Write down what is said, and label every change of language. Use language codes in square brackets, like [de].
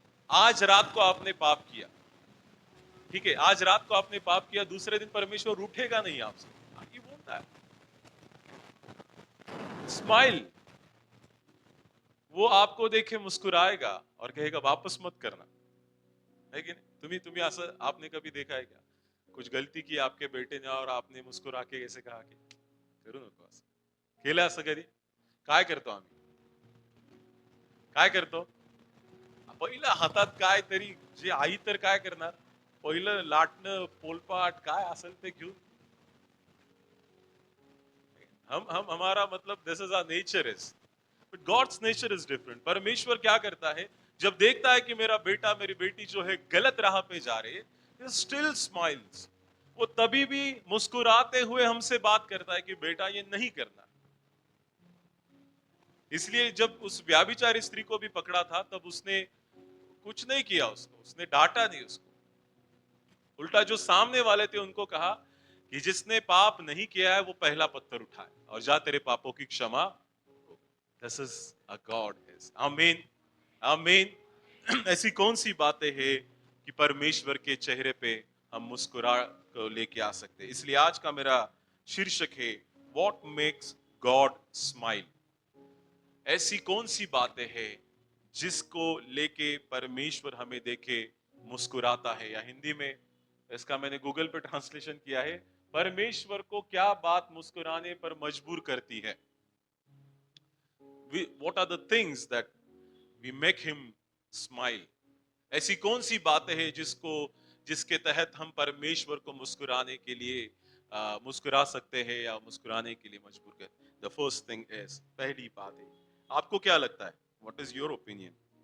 [hi] आज रात को आपने पाप किया, ठीक है, आज रात को आपने पाप किया, दूसरे दिन परमेश्वर उठेगा नहीं आपसे। ये बोलता है स्माइल, वो आपको देखे मुस्कुराएगा और कहेगा वापस मत करना, है कि नहीं? [mr] तुम्ही तुम्ही असं [hi] आपने कभी देखा है क्या? कुछ गलती की आपके बेटे ने और आपने मुस्कुरा के ऐसे कहा की [mr] करू नको असं, केलं असं कधी? काय करतो आम्ही, काय करतो? पहिलं हातात काय तरी, जे आई तर काय करणार, पहिलं लाटणं पोलपाट काय असेल ते घेऊन, [hi] हम हमारा मतलब [en] This is our nature is, but God's nature is different. [hi] परमेश्वर क्या करता है, जब देखता है कि मेरा बेटा मेरी बेटी जो है गलत राह पे जा रही है, [en] still smiles, [hi] वो तभी भी मुस्कुराते हुए हमसे बात करता है कि बेटा ये नहीं करना। इसलिए जब उस व्याभिचारी स्त्री को भी पकड़ा था तब उसने कुछ नहीं किया, उसको उसने डांटा नहीं उसको, उल्टा जो सामने वाले थे उनको कहा कि जिसने पाप नहीं किया है वो पहला पत्थर उठाए और जा तेरे पापों की क्षमा। [en] This is a God is, आमीन आमीन। [hi] ऐसी कौन सी बातें हैं कि परमेश्वर के चेहरे पे हम मुस्कुरा को लेके आ सकते हैं? इसलिए आज का मेरा शीर्षक है [en] What makes God smile. [hi] ऐसी कौन सी बातें हैं जिसको लेके परमेश्वर हमें देखे मुस्कुराता है, या हिंदी में इसका मैंने गूगल पे ट्रांसलेशन किया है, परमेश्वर को क्या बात मुस्कुराने पर मजबूर करती है? [en] what are the things that we make him smile? [hi] ऐसी कौन सी बातें हैं जिसके तहत हम परमेश्वर को मुस्कुराने के लिए मुस्कुरा सकते हैं या मुस्कुराने के लिए मजबूर कर? [en] the first thing is, [hi] पहली बात है, आपको क्या लगता है? [en] What is your opinion?